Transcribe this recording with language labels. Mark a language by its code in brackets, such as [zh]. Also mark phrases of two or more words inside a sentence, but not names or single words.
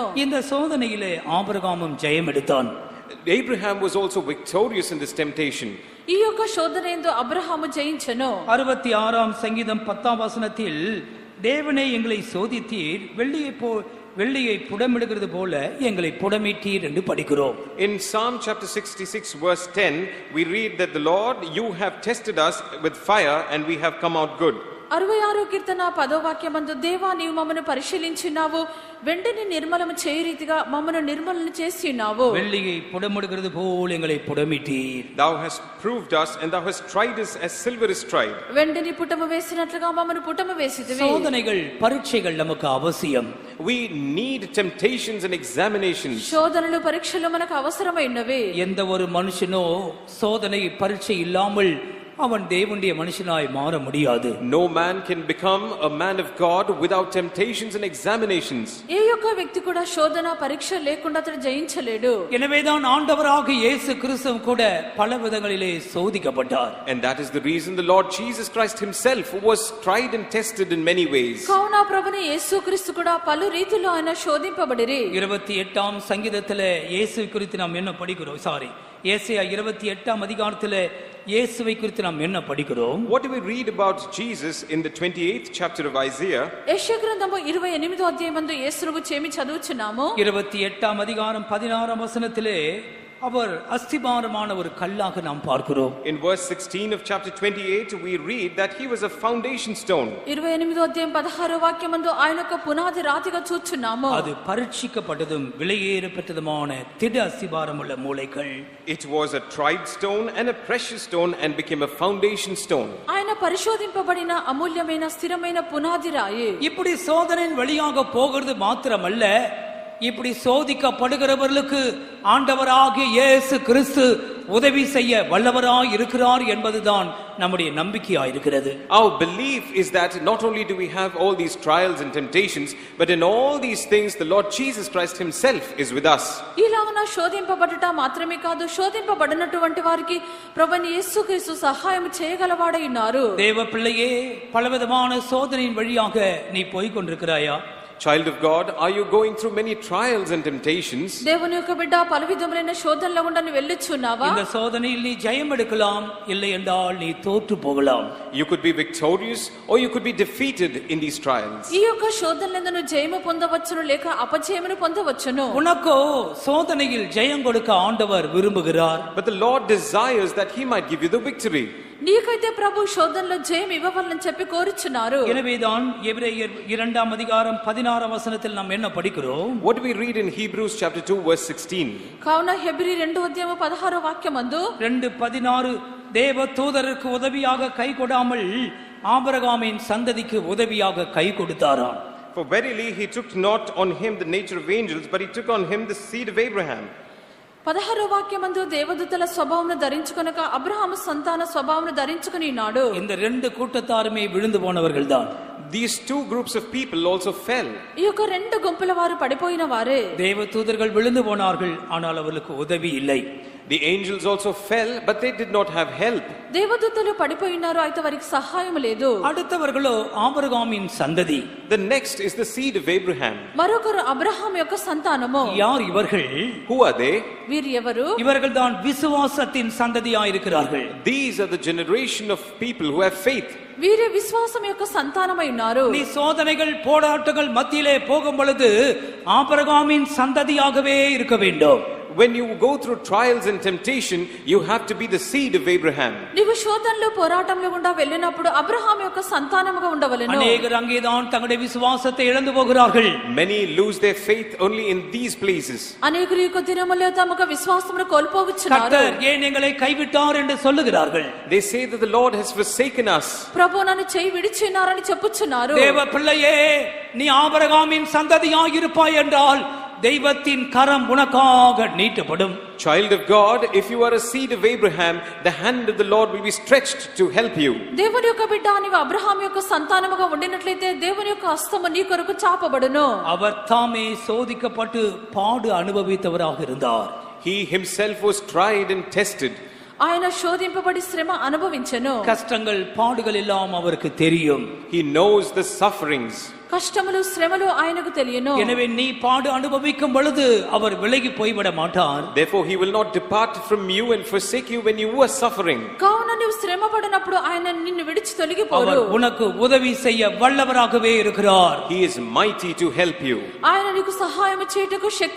[ta] இந்த சோதனையிலே ஆபிரகாமும் ஜெயம் எடுத்தான். [en] Abraham was also victorious in this temptation. [te] ఈ యొక్క శోధన యందు అబ్రహాము జయించెను. [ta] 66ஆம் சங்கீதம் 10ஆம் வசனத்தில் தேவனே எங்களை சோதித்தீர், வெள்ளியை புடமிடுகிறது போல எங்களை புடமிட்டீர் என்று படிக்கிறோம். [en] In Psalm chapter 66 verse 10 we read that the Lord, you have tested us with fire and we have come out good. [te] 66 కీర్తన 10వ వాక్యమందు దేవా నీవు మమ్మను పరిశీలించినావు, వెండిని నిర్మలము చేయ రీతిగా మమ్మను నిర్మలను చేసినావు. [ta] வெள்ளியை புடமிடுகிறது போல் எங்களை புடமிட்டீர். [en] Thou hast proved us and thou hast tried us as silver is tried. [te] వెండిని పుటము వేసినట్లుగా మమ్మను పుటము వేసితివి. [ta] சோதனைகள் பரீட்சைகள் நமக்கு அவசியம். [en] We need temptations and examinations. [te] శోధనలు పరీక్షలు మనకు అవసరమైనవి. [ta] எந்த ஒரு மனுஷனோ சோதனை பரீட்சை இல்லாமல் அவன் தேவனுடைய மனுஷனாய் மாற முடியாது. [en] No man can become a man of God without temptations and examinations. [te] ఏ యొక్క వ్యక్తి కూడా శోధన పరీక్ష లేకుండా అతడు జయించలేడు. [ta] எனவேதான் ஆண்டவராகிய இயேசு கிறிஸ்து கூட பல விதங்களிலே சோதிக்கப்பட்டார். [en] And that is the reason the Lord Jesus Christ himself was tried and tested in many ways. [te] కావున ప్రభుని యేసుక్రీస్తు కూడా పలు రీతిలో ఆయన శోధింపబడిరి. [ta] 28ஆம் சங்கீதத்திலே இயேசு குறித்து நாம் என்ன படிக்கிறோம்? ஏசாயா 28ஆம் அதிகாரத்திலே இயேசுவை குறித்து நாம் என்ன படிக்கிறோம்? [en] What do we read about Jesus in the 28th chapter of Isaiah? [te] యెషయా గ్రంథము 28వ అధ్యాయమందు యేసును గురించి ఏమి చదువుచున్నాము? [ta] 28ஆம் அதிகாரம் 16ஆம் வசனத்திலே அவர் அஸ்திபாரமான ஒரு கல்லாக நாம் பார்க்கிறோம். [en] In verse 16 of chapter 28 we read that he was a foundation stone. [te] 28వ అధ్యాయం 16వ వాక్యమందు ఆయన ఒక పునాది రాతిగా చూచున్నాము. [ta] அது பரீட்சிக்கப்பட்டதும் விலையேறப்பட்டதுமான திட அஸ்திபாரமுள்ள மூலைகள். [en] It was a tried stone and a precious stone and became a foundation stone. [te] ఆయన పరిశోధింపబడిన అమూల్యమైన స్థిరమైన పునాది రాయి. [ta] இப்படி சோதனையின் வழியாக போகிறது மாத்திரமல்ல, இப்படி சோதிக்கப்படுகிறவர்களுக்கு ஆண்டவராகிய இயேசு கிறிஸ்து உதவி செய்ய வல்லவராய் இருக்கிறார் என்பதுதான் நம்முடைய நம்பிக்கையாய் இருக்கிறது. [en] Our belief is that not only do we have all these trials and temptations, but in all these things the Lord Jesus Christ himself is with us. [te] ఇలాగన శోధింపబడట మాత్రమే కాదు, శోధింపబడినటువంటి వారికి ప్రభువైన యేసుక్రీస్తు సహాయం చేయగలవాడై ఉన్నారు. [ta] தேவ பிள்ளையே, பலவிதமான சோதனையின் வழியாக நீ போய் கொண்டிருக்கிறாயா? [en] Child of God, are you going through many trials and temptations? [te] దేవుని యొక్క బిడ్డ పలు విధములైన శోధనల గుండా నువ్వు వెళ్ళుచున్నావా? [ta] இந்த சோதனையில் நீ ஜெயம் எடுக்கலாம், இல்லை என்றால் நீ தோற்று போகலாம். [en] You could be victorious or you could be defeated in these trials. [te] ఈ యొక్క శోధనలందు నువ్వు జయము పొందవచ్చును లేక అపజయమును పొందవచ్చును. [ta] உனக்கோ சோதனையில் ஜெயம் கொடுக்க ஆண்டவர் விரும்புகிறார். [en] But the Lord desires that he might give you the victory. [te] నీకైతే ప్రభు శోధనలో జయం ఇవ్వవాలని చెప్పి కోరుచున్నారు. [ta] எனவேதான் எபிரேயர் 2ஆம் அதிகாரம் 16ஆம் வசனத்தில் நாம் என்ன படிக்கிறோம்? [en] What do we read in Hebrews chapter 2 verse 16? [te] కావున హెబ్రీ 2వ అధ్యాయము 16వ వాక్యమందు [ta] 2:16 தேவ தூதருக்கு உதவியாக கை கொடாமல் ஆபிரகாமின் சந்ததிக்கு உதவியாக கை கொடுத்தாராம். [en] For verily he took not on him the nature of angels, but he took on him the seed of Abraham. [te] 16వ వాక్యమందు దేవదూతల స్వభావమును ధరించుకొనక అబ్రహాము సంతాన స్వభావమును ధరించుకొని ఉన్నాడు. [ta] இந்த ரெண்டு கூட்டத்தாருமே விழுந்து போனவர்கள்தான். [en] These two groups of people also fell. [te] ఈ యొక్క రెండు గుంపుల వారు పడిపోయిన వారే. [ta] தேவதூதர்கள் விழுந்து போனார்கள், ஆனால் அவர்களுக்கு உதவி இல்லை. [en] The angels also fell, but they did not have help. [te] దేవదూతలు పడిపోయినారు, అయితే వారికి సహాయం లేదు. [ta] அடுத்தவர்களோ ஆபிரகாமின் சந்ததி. [en] The next is the seed of Abraham. [te] మరొకరు అబ్రహాం యొక్క సంతానము. [ta] யார் ఇవர்கள்? [en] Who are they? [te] వీరు ఎవరు? [ta] இவர்கள் தான் விசுவாசத்தின் சந்ததியாயிருக்கிறார்கள். [en] These are the generation of people who have faith. [te] వీరే విశ్వాసం యొక్క సంతానమై ఉన్నారు. [ta] நீ சோதனைகள் போராட்டங்கள் மத்தியிலே போகும் பொழுது ஆபிரகாமின் சந்ததியாகவே இருக்க வேண்டும். [en] When you go through trials and temptation, you have to be the seed of Abraham. [te] నీవు శోధనలో పోరాటంలో గుండా వెళ్ళినప్పుడు అబ్రహాం యొక్క సంతానముగా ఉండవలెను. [ta] அநேகர் அங்கேதான் தங்களுடைய விசுவாசத்தை இழந்து போகிறார்கள். [en] Many lose their faith only in these places. [te] అనేకులు ఈ దినములలో తమ విశ్వాసమును కోల్పోవచ్చున్నారు. [ta] கர்த்தர் ஏன் எங்களை கைவிட்டார் என்று சொல்லுகிறார்கள். [en] They say that the Lord has forsaken us. [te] ప్రభు నన్ను చేయి విడిచినారని చెప్పుచున్నారు. [ta] தேவ பிள்ளையே, நீ ஆபிரகாமின் சந்ததியாய் இருப்பாய் என்றால் தெய்வத்தின் கரம் உனக்காக நீட்டப்படும். [en] Child of God, if you are a seed of Abraham, the hand of the Lord will be stretched to help you. [te] దేవుని యొక్క బిడ్డ నీవు అబ్రహాం యొక్క సంతానముగా ఉండినట్లయితే దేవుని యొక్క హస్తము నీ కొరకు చాపబడును. [ta] அவர் தாமே சோதிக்கப்பட்டு பாடு அனுபவித்தவராக இருந்தார். [en] He himself was tried and tested. [te] ఆయన శోధింపబడి శ్రమ అనుభవించెను. [ta] கஷ்டங்கள் பாடுகள் எல்லாம் அவருக்கு தெரியும். [en] He knows the sufferings. [te] కష్టములు శ్రమలు ఆయనకు తెలియను. [ta] எனவே நீ பாடு அனுபவிக்கும் பொழுது அவர் விலகி போய்விட மாட்டார். [en] Therefore he will not depart from you and forsake you when you are suffering. [te] కావున నీవు శ్రమ పడినప్పుడు ఆయన నిన్ను విడిచి తొలగిపోడు. [ta] அவர் உனக்கு உதவி செய்ய வல்லவராகவே இருக்கிறார். [en] He is mighty to help you. [te] ఆయన నీకు సహాయం చేయుటకు శక్తి